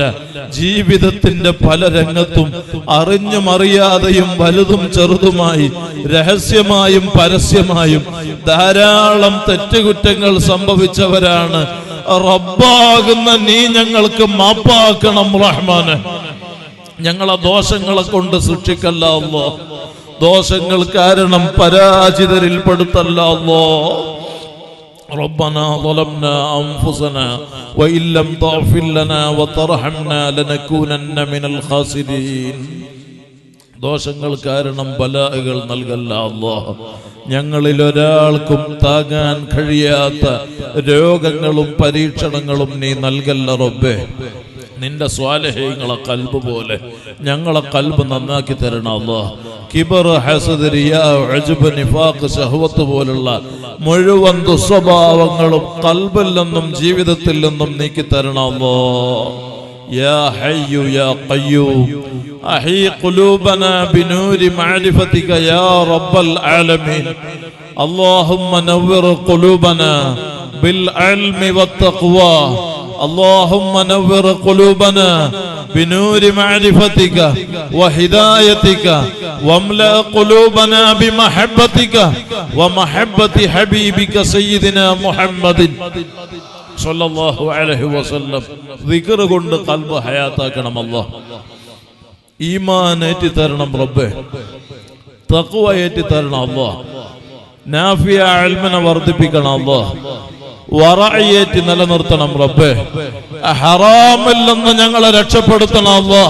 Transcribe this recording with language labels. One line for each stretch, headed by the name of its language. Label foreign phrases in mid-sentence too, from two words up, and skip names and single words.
Malayalam: ജീവിതത്തിന്റെ പല രംഗത്തും അറിഞ്ഞും അറിയാതെയും വലുതും ചെറുതുമായി രഹസ്യമായും പരസ്യമായും ധാരാളം തെറ്റുകുറ്റങ്ങൾ സംഭവിച്ചവരാണ്. റബ്ബാകുന്ന നീ ഞങ്ങൾക്ക് മാപ്പാക്കണം റഹ്മാനെ. ഞങ്ങളെ ദോഷങ്ങളെ കൊണ്ട് സൃഷ്ടിക്കല്ല അല്ലോ. ദോഷങ്ങൾ കാരണം പരാജിതരിൽ പെടുത്തല്ല അല്ലോ.
Arabic: ربنا ظلمنا أنفسنا وإن لم تغفر لنا وترحمنا لنكونن من الخاسرين.
Malayalam: ദോഷങ്ങൾ കാരണം ബലാകൾ നൽകല്ല അല്ലാഹ്. ഞങ്ങളിൽ ഒരാൾക്കും താങ്ങാൻ കഴിയാത്ത രോഗങ്ങളും പരീക്ഷണങ്ങളും നീ നൽകല്ല റബ്ബേ. നിന്റെ സ്വാലിഹീങ്ങളെ ഖൽബ് പോലെ ഞങ്ങളെ ഖൽബ് നന്നാക്കി തരണം അല്ലാഹ്. കിബർ, ഹസദ്, റിയാ, ഉജ്ബ്, നിഫാഖ്, ശഹ്വത്ത് പോലുള്ള മുഴുവൻ ദുസ്വഭാവങ്ങളും ഖൽബിൽ നിന്നും ജീവിതത്തിൽ നിന്നും നീക്കി തരണം അല്ലാഹ്.
Arabic: يا حي يا قيوم أحي قلوبنا بنور معرفتك يا رب العالمين. اللهم نور قلوبنا بالعلم والتقوى. اللهم نور قلوبنا بنور معرفتك وهدايتك واملأ قلوبنا بمحبتك ومحبة حبيبك سيدنا محمد صلى الله عليه وسلم.
Malayalam: ذكر കൊണ്ട് ഖൽബ് ഹയാത്താക്കണം അല്ലാഹ്. ഈമാൻ ഏറ്റി തരണം റബ്ബേ. തഖ്വ ഏറ്റി തരണം അല്ലാഹ്. നാഫിയ ഇൽമിനെ വർദ്ധിപ്പിക്കണം അല്ലാഹ്. വറഅ ഏറ്റി നിലനിർത്തണം റബ്ബേ. ഹറാമിൽ നിന്ന് ഞങ്ങളെ രക്ഷപ്പെടുത്തണം അല്ലാഹ്.